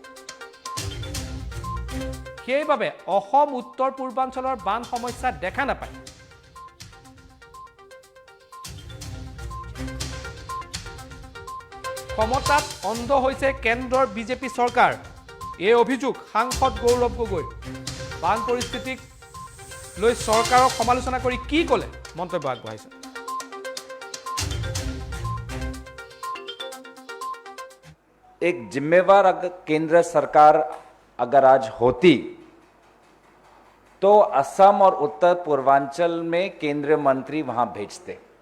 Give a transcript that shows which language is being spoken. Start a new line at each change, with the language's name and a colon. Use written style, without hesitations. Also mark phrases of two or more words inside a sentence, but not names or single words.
Assamese: সেইবাবে অসম উত্তৰ পূৰ্বাঞ্চলৰ বান সমস্যা দেখা নাপায় ক্ষমতাত অন্ধ হৈছে কেন্দ্ৰৰ বিজেপি চৰকাৰ এই অভিযোগ সাংসদ গৌৰৱ গগৈ বান পৰিস্থিতিক লৈ চৰকাৰক সমালোচনা কৰি কি ক'লে মন্তব্য আগবঢ়াইছে
Hindi: एक जिम्मेवार केंद्र सरकार अगर आज होती तो असम और उत्तर पूर्वांचल में केंद्रीय मंत्री वहां भेजते